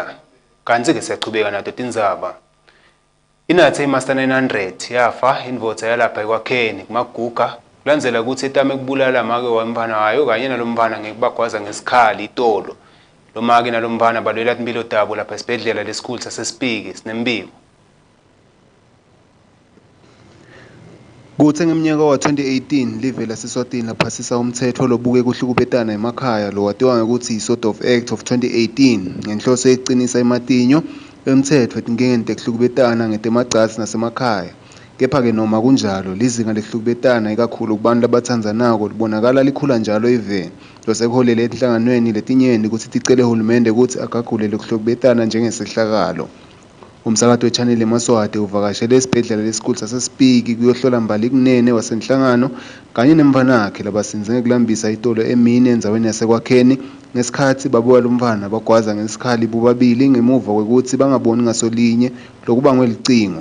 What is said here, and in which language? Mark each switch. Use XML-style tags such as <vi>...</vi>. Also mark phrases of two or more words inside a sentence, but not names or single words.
<ss>Kanti ke siyachubeka nato tindzaba. Inathe imaster 900 yafa indvodza yalapha ekwakheni kumaguga kulandzela ukuthi etame kubulala make wamfana wayo kanye nalomfana ngekubagwaza ngesikhali itolo. Lo make nalomfana balwela impilo tabo lapha esibhedlela lesikhulu sasesipiki sinembiko. Kuthe ngeminyaka wa 2018 live la Siswati laphasisa umthetho lobuke kuhlukubetana emakhaya lo watiwa ukuthi i-</ss> <en>Sort of Act of</en> <ss>2018 ngenhloso eqinisa imatinyo emthetho etingengeni tehlukubetana ngetemagcasi nasemakhaya. Kepha ke noma kunjalo lizinga lehlukubetana ikakhulu kubantu labathandzanako libonakala likhula njalo eveni losekuholele enhlanganweni letinyenti ukuthi ticele uhulumende ukuthi agagule lokuhlukubetana njengesehlakalo. Umsakazo we-Channel Yemaswati uvakashele esibhedlela lesikhulu sasesipiki kuyohlola mbali kunene wasenhlangano kanye nemvanakhe labasinze ngekulambisa itolo emini endzaweni yasekwakheni ngesikhathi babuka lomfana bagwaza ngesikhali bobabili ngemuva kwekuthi bangaboni ngasolinye lokubangwe licingo.</ss>